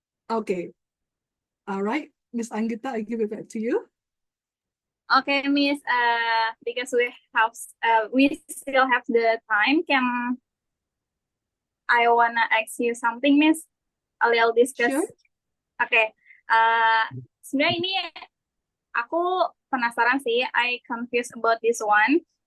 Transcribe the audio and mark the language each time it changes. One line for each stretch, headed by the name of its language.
English: Okay. All right. Miss Anggita, I give it back to you. Okay, Miss. Because we still have the time, can I wanna ask you something, Miss? A little discuss. Sure.
Indonesian: Oke. Sebenarnya ini aku penasaran sih.
English: I confused about this one.